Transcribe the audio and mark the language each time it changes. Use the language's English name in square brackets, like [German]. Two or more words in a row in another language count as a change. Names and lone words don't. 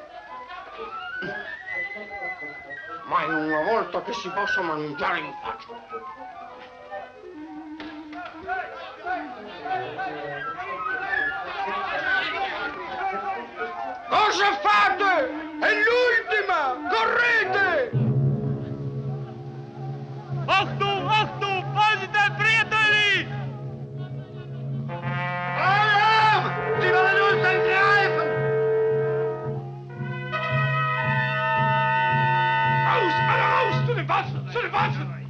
[Italian] Ma è una volta che si possa mangiare in pace. Cosa fate? È l'ultima! Correte! [German] Achtung, Achtung! Vorsicht, Friedrich! Alarm! Sie wollen uns angreifen! Raus! Alle raus! Zu den Waffen! Zu den Waffen!